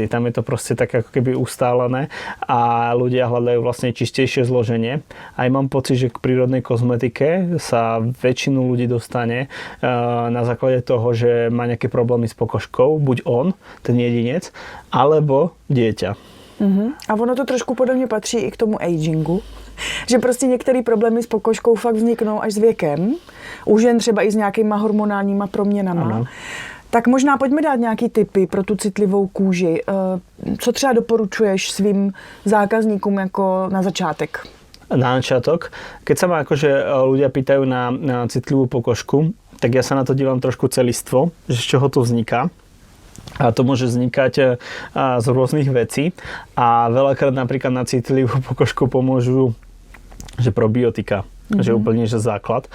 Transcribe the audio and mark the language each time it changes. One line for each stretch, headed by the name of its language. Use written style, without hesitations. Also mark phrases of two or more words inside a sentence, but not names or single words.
Slovak: Tam je to proste tak ako keby ustálené a ľudia hľadajú vlastne čistejšie zloženie. Aj mám pocit, že k prírodnej kozmetike sa väčšinu ľudí dostane na základe toho, že má nejaké problémy s pokožkou, buď on, ten jedinec, alebo dieťa.
Czech: A ono to trošku podle mě patří i k tomu agingu. Že prostě některé problémy s pokožkou fakt vzniknou až s věkem. U žen třeba i s nějakýma hormonálníma proměnama. Ano. Tak možná pojďme dát nějaký tipy pro tu citlivou kůži. Co třeba doporučuješ svým zákazníkům jako na začátek?
Slovak: Na začiatok, keď sa ma akože ľudia pýtajú na citlivú pokožku, tak ja sa na to dívam trošku celistvo, že z čoho to vzniká. A to môže vznikať z rôznych vecí a veľakrát napríklad na citlivú pokožku pomôžu že probiotika, že úplne že základ.